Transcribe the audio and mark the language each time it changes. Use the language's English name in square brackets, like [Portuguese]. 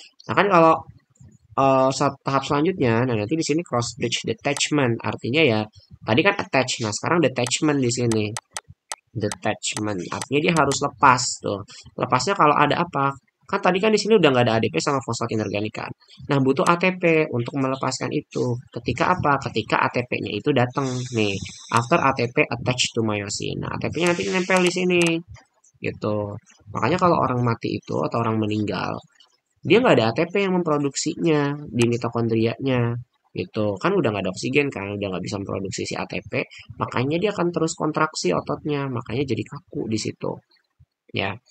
[Indonesian] Nah, kan kalau tahap selanjutnya, nah nanti di sini cross bridge detachment, artinya ya tadi kan attach, nah sekarang detachment di sini. Detachment, artinya dia harus lepas tuh. Lepasnya kalau ada apa? Kan tadi kan di sini udah nggak ada ADP sama fosfat inorganik kan. Nah, butuh ATP untuk melepaskan itu. Ketika apa? Ketika ATP-nya itu datang nih. [English] After ATP attached to myosin. [Indonesian] Nah, ATP-nya nanti nempel di sini. Gitu. Makanya kalau orang mati itu atau orang meninggal, dia nggak ada ATP yang memproduksinya di mitokondrianya gitu kan, udah nggak ada oksigen kan, udah nggak bisa memproduksi si ATP, makanya dia akan terus kontraksi ototnya, makanya jadi kaku di situ ya.